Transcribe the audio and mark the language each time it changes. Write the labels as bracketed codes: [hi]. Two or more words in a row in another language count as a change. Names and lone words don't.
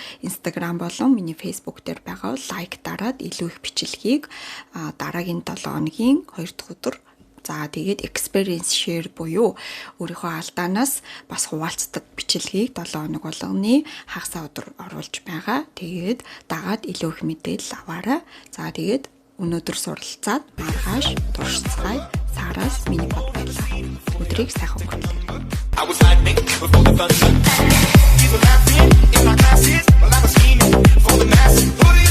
[mn] Instagram болон миний Facebook дээр байгаа лайк дараад илүү их бичлэгийг дараагийн 7 хоногийн 2 дахь өдөр за тэгээд [en] experience share [mn] буюу өөрийнхөө алдаанаас бас хуваалцдаг бичлэгийг 7 хоног болгоны хагасаа өдөр оруулж байгаа. Тэгээд дагаад илүү их мэдээлэл аваарай. За тэгээд өнөөдөр суралцаад маргааш туршицгаая. Сараас миний бод байлаа. Өдрийг сайхан өнгөрүүлээрэй. [en] I was lightning before the thunder. People laughing in my classes while I was scheming for the masses.